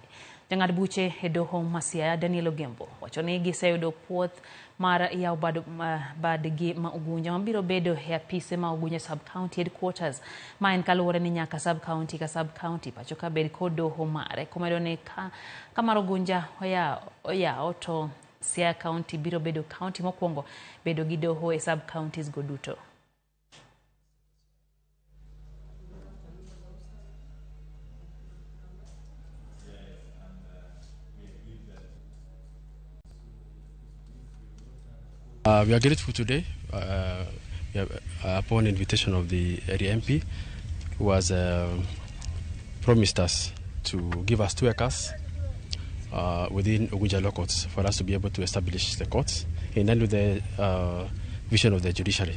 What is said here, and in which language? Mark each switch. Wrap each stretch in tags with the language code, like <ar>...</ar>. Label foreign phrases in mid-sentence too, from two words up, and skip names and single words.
<luo>Jang'ad buche e doho ma Siaya Daniel Ogembo wacho ni giseyudo puoth mar yawo badgi ma Ugunja mabiro bedo e apise ma Ugunja sub-kaonti headquarters. Ma en kaluwore ni nyaka sub-kaonti ka sub-kaonti pacho ka bed kod doho mare. Komedo ni ka mar Ugunja oyawo to Siaya Kaonti biro bedo kaonti mokwongo bedo gi doho e sub-counties go duto.</luo> <en>We are grateful today upon invitation of the area MP, who has promised us to give us 2 acres within Ugunja law courts for us to be able to establish the courts in line with the vision of the judiciary.</en>